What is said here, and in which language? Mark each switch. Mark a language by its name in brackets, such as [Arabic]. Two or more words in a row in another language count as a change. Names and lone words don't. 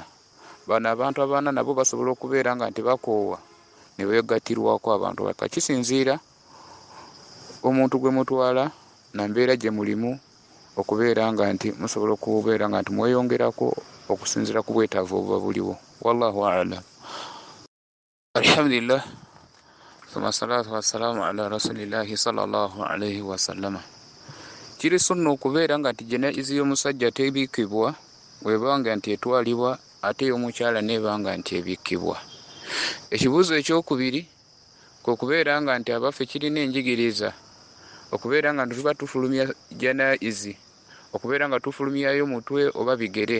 [Ganda] Bano abantu abaana nabo basobola okubeera nga nti bakoowa ne beegattirwako abantu baka. Kisinziira omuntu gwe mutwala na mbeera gye mulimu okubeera nga nti musobola okubeera nga nti mweyongerako okusinziira ku bwetaavu obuba buliwo. [Arabic] والله أعلم. الحمد لله ثم الصلاة والسلام على رسول الله صلى الله عليه وسلم. [Ganda] Kiri sunna okubeera nga nti janaiza y'omusajja tebiikibwa bwebanga nti etwalibwa, ate ey'omukyala nebanga nti ebiikibwa. Ekibuuzo ekyokubiri kwe kubeera nga nti abaffe kirina enjigiriza okubeera nga tuba tufulumya janaizi, okubeera nga tufulumyayo mutwe oba bigere.